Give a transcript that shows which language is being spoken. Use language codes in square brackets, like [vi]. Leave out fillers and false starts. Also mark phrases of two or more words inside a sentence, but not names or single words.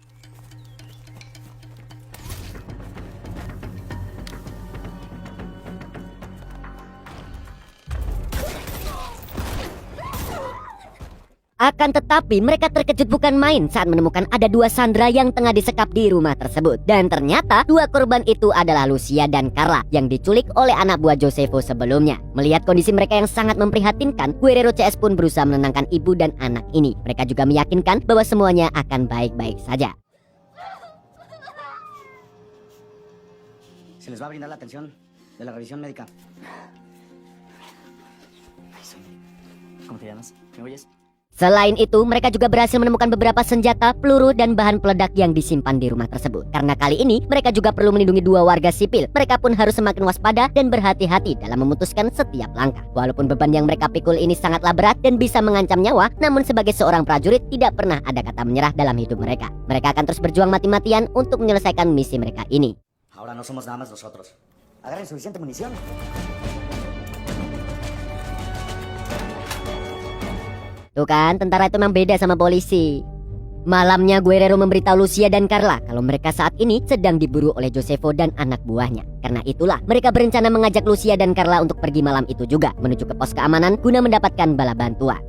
[id] Akan tetapi mereka terkejut bukan main saat menemukan ada 2 sandera yang tengah disekap di rumah tersebut. Dan ternyata 2 korban itu adalah Lucia dan Carla yang diculik oleh anak buah Josefo sebelumnya. Melihat kondisi mereka yang sangat memprihatinkan, Guerrero CS pun berusaha menenangkan ibu dan anak ini. Mereka juga meyakinkan bahwa semuanya akan baik-baik saja. [es] Se les va a brindar la atención de la revisión médica. ¿Cómo te llamas? ¿Me oyes? [id] Selain itu, mereka juga berhasil menemukan beberapa senjata, peluru, dan bahan peledak yang disimpan di rumah tersebut. Karena kali ini, mereka juga perlu melindungi 2 warga sipil. Mereka pun harus semakin waspada dan berhati-hati dalam memutuskan setiap langkah. Walaupun beban yang mereka pikul ini sangatlah berat dan bisa mengancam nyawa, namun sebagai seorang prajurit tidak pernah ada kata menyerah dalam hidup mereka. Mereka akan terus berjuang mati-matian untuk menyelesaikan misi mereka ini. [es] Ahora no somos nada más nosotros. Agarren suficiente munición. [id] Tuh kan, tentara itu memang beda sama polisi. Malamnya Guerrero memberitahu Lucia dan Carla kalau mereka saat ini sedang diburu oleh Josefo dan anak buahnya. Karena itulah mereka berencana mengajak Lucia dan Carla untuk pergi malam itu juga menuju ke pos keamanan guna mendapatkan bala bantuan.